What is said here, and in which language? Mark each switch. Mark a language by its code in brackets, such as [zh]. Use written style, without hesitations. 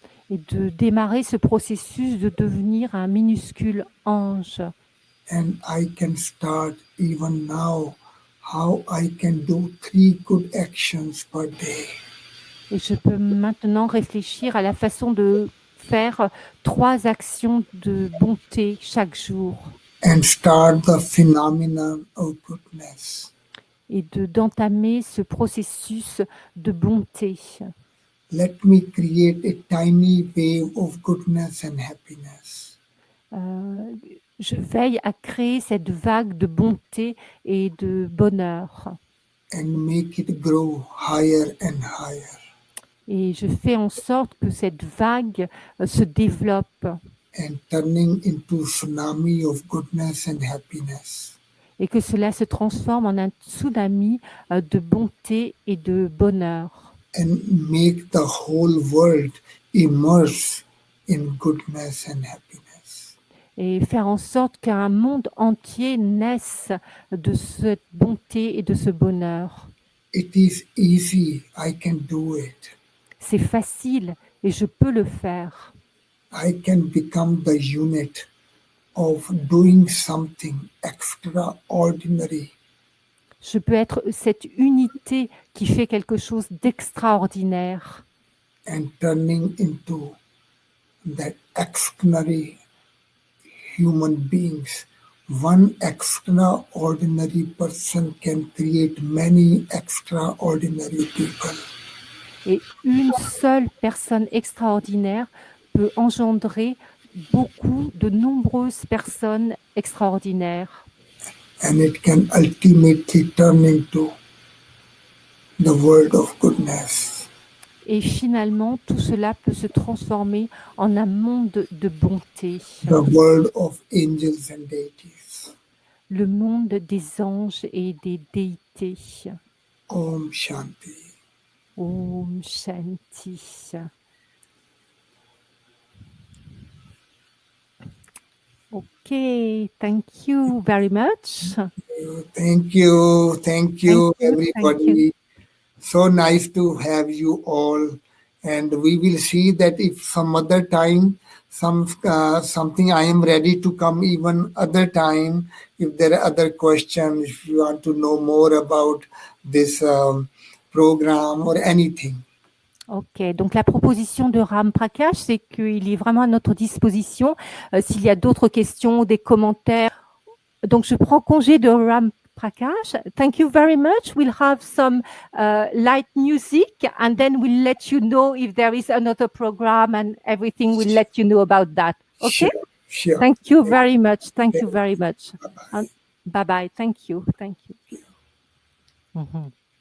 [fr] et de démarrer ce processus de devenir un minuscule ange. [en] And I can start even now how I can do 3 good actions per day. [fr] Et je peux maintenant réfléchir à la façon de faire 3 actions de bonté chaque jour [en] And start the phenomenon of goodness. [fr] et d'entamer ce processus de bonté. [en] Let me create a tiny wave of goodness and happiness. [fr] Je veille à créer cette vague de bonté et de bonheur. [en] And make it grow higher and higher. [fr] Et je fais en sorte que cette vague se développe [en] And turning into tsunami of goodness and happiness. [fr] et que cela se transforme en un tsunami de bonté et de bonheur. [en] And make the whole world immerse in goodness and happiness. [fr] Et faire en sorte qu'un monde entier naisse de cette bonté et de ce bonheur. [en] It is easy, I can do it. [fr] C'est facile et je peux le faire. [en] I can become the unit of doing something extraordinary [fr] Je peux être cette unité qui fait quelque chose d'extraordinaire [en] and turning into that extraordinary human beings. One extraordinary person can create many extraordinary people. [fr] et une seule personne extraordinaire peut engendrer de nombreuses personnes extraordinaires. [en] And it can ultimately turn into the world of goodness. [fr] Et finalement, tout cela peut se transformer en un monde de bonté, [en] The world of angels and deities. [fr] le monde des anges et des déités. [sa] Om Shanti. Om Shanti. [en] Okay, thank you very much. Thank you, Thank you. everybody. So nice to have you all, and we will see that if some other time, something I am ready to come even other time. If there are other questions, if you want to know more about this program or anything. [fr] Ok, donc la proposition de Ram Prakash, c'est qu'il est vraiment à notre disposition s'il y a d'autres questions ou des commentaires. Donc je prends congé de Ram Prakash. [en] Thank you very much. We'll have some light music and then we'll let you know if there is another program and everything. We'll let you know about that. Okay? Sure. Thank you very much. Thank you very much. Bye-bye. Thank you. Thank you. Mhm.